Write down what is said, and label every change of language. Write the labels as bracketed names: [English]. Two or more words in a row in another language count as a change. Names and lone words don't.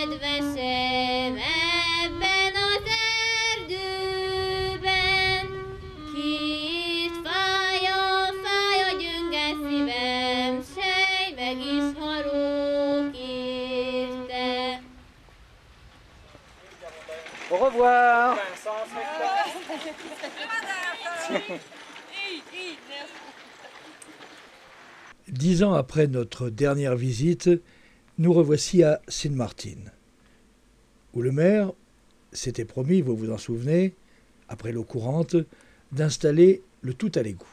[Hungarian] esem ebben az erdőben, kis fáj a gyönge szívem, sej meg is halok érte. [French] Au revoir. 10 ans après notre dernière visite, nous revoici à Sint Maarten, où le maire s'était promis, vous vous en souvenez, après l'eau courante, d'installer le tout à l'égout.